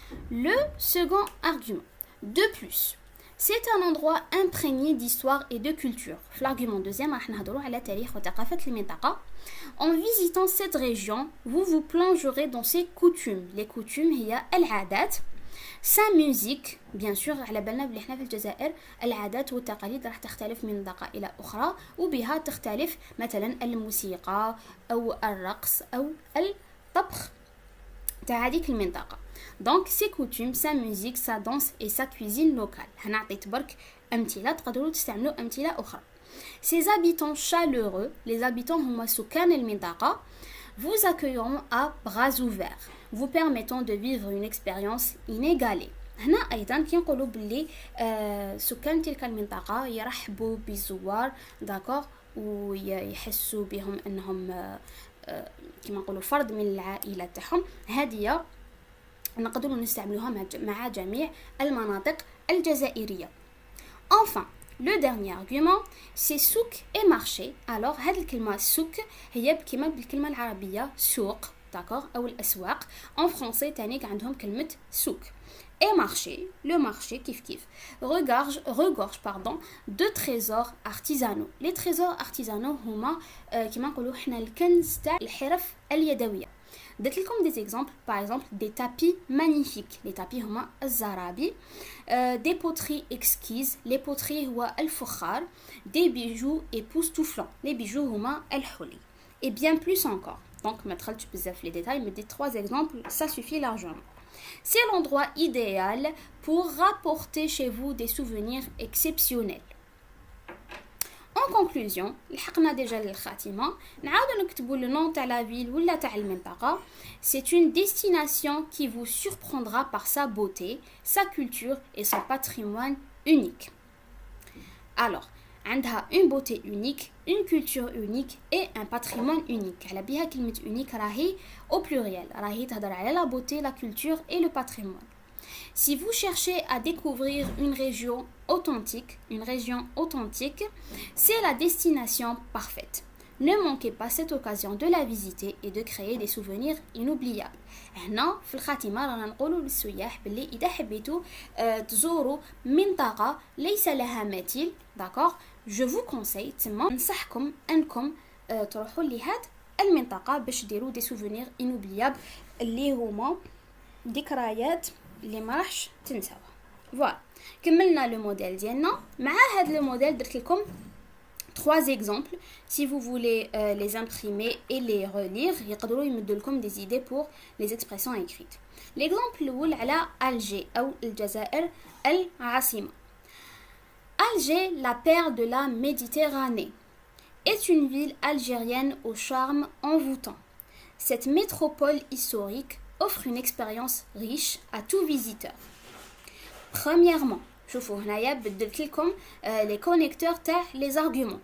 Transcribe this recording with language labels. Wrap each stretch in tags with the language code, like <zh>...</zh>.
<fr>Le second argument, de plus, c'est un endroit imprégné d'histoire et de culture.</fr> <ar>في l'argument deuxième راح نهضروا على تاريخ وثقافة المنطقة.</ar> <fr>En visitant cette région, vous vous plongerez dans ses coutumes. Les coutumes</fr> <ar>هي العادات.</ar> <fr>Sa musique,</fr> <ar>bien sûr على بالنا بلي احنا في الجزائر العادات والتقاليد راح تختلف من منطقة إلى أخرى, وبها تختلف مثلا الموسيقى أو الرقص أو الطبخ تاع هذيك المنطقة.</ar> <fr>Donc ses coutumes, sa musique, sa danse et sa cuisine locale.</fr> <ar>هنا عطيت برك أمثلة, تقدروا تستعملوا أمثلة أخرى.</ar> <fr>Ses habitants chaleureux, les habitants</fr> <ar>هما سكان المنطقة,</ar> <fr>vous accueilleront à bras ouverts, vous permettant de vivre une expérience inégalée.</fr> <ar>هنا أيضا كنقولوا باللي سكان تلك المنطقة يرحبوا بالزوار, d'accord, ويحسوا بهم أنهم كما نقولوا فرد من العائلة تاعهم. هذه نقدروا نستعملوها مع جميع المناطق الجزائرية.</ar> <fr>Enfin, le dernier argument, c'est souk et marché.</fr> <ar>Alors, هذه الكلمة souk هي كما بالكلمة العربية سوق, d'accord, أو الأسواق.</ar> <fr>En français</fr> <ar>تانيك عندهم كلمة</ar> <fr>souk. Et marché, le marché</fr> <ar>كيف كيف</ar> <fr>regorge de trésors artisanaux. Les trésors artisanaux</fr> <ar>هما كما نقولوا احنا الكنز تاع الحرف اليدوية. درت لكم</ar> <fr>des exemples, par exemple des tapis magnifiques. Les tapis</fr> <ar>هما الزرابي,</ar> <fr>des poteries exquises. Les poteries</fr> <ar>هو الفخار,</ar> <fr>des bijoux époustouflants. Les bijoux</fr> <ar>هما الحلي,</ar> <fr>et bien plus encore. Donc</fr> <ar>ما دخلتش بزاف</ar> <fr>les détails, mais des 3 exemples ça suffit largement. C'est l'endroit idéal pour rapporter chez vous des souvenirs exceptionnels. En En conclusion,</fr> <ar>لحقنا déjà للخاتمة نعاودو نكتبو le nom تاع la ville ولا تاع المنطقة.</ar> <fr>C'est une destination qui vous surprendra par sa beauté, sa culture et son patrimoine unique. Alors, عندها une beauté unique, une culture unique et un patrimoine unique.</fr> <ar>على بها كلمة unique راهي</ar> <fr>au pluriel,</fr> <ar>راهي تهضر على la beauté, la culture et le patrimoine.</ar> <fr>Si vous cherchez à découvrir une région authentique, c'est la destination parfaite. Ne manquez pas cette occasion de la visiter et de créer des souvenirs inoubliables.</fr> <ar>هنا في الخاتمة رانا نقولوا للسياح باللي إذا حبيتوا تزوروا منطقة ليس لها مثيل، d'accord,</ar> <fr>je vous conseille</fr> <ar>تما ننصحكم أنكم تروحوا لهاد المنطقة باش ديروا</ar> <fr>des souvenirs inoubliables</fr> <ar>اللي هما ذكريات اللي ما راحش تنساوها. فوالا كملنا لو موديل ديالنا. مع هذا لو موديل درت لكم 3 exemples.</ar> <fr>Si vous voulez les imprimer et les relire,</fr> <ar>يقدروا يمدوا لكم</ar> <fr>des idées pour les expressions écrites.</fr> <ar>L'exemple الأول على Alger أو الجزائر العاصمة.</ar> <fr>Alger, la perle de la Méditerranée, est une ville algérienne au charme envoûtant. Cette métropole historique offre une expérience riche à tout visiteur. Premièrement,</fr> <ar>شوفوا هنايا بدلت لكم les connecteurs تاع les arguments.</ar>